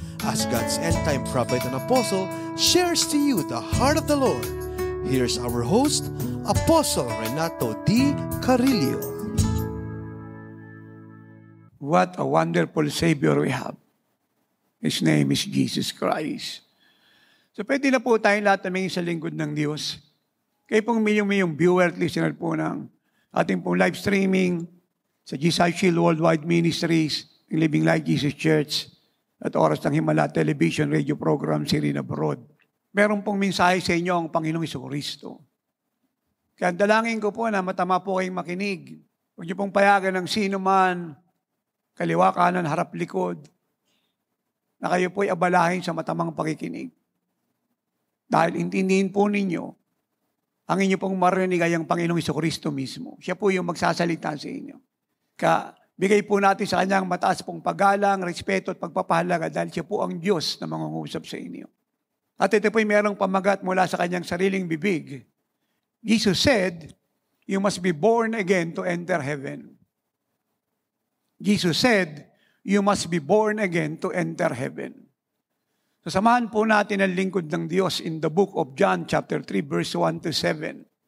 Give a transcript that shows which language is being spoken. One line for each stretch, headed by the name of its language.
English: As God's end-time prophet and apostle shares to you the heart of the Lord, here's our host, Apostle Renato D. Carillo. What a wonderful Savior we have. His name is Jesus Christ.
Filipino: So pwede na po tayong lahat na sa lingkod ng Diyos. Kayo pong milyong viewer at listener po ng ating pong live streaming sa Jesus Shield Worldwide Ministries, ng Living Light Jesus Church, at Oras ng Himala Television Radio Program, Sirina Abroad. Meron pong mensahe sa inyo ang Panginoong Jesucristo. Kaya dalangin ko po na matama po kayong makinig. Huwag niyo pong payagan ng sino man, kaliwa, kanan, harap, likod, na kayo po'y abalahin sa matamang pakikinig. Dahil intindihin po ninyo, ang inyo pong marinig ay ang Panginoong Jesucristo mismo. Siya po yung magsasalita sa inyo. Kaya bigay po natin sa Kanyang mataas pong paggalang, respeto at pagpapahalaga dahil siya po ang Diyos na mangungusap sa inyo. At ito po'y merong pamagat mula sa Kanyang sariling bibig.
English: Jesus said, "You must be born again to enter heaven." Jesus said, "You must be born again to enter heaven."
Filipino: So samahan po natin ang lingkod ng Diyos
English: in the book of John chapter 3 verse 1 to 7.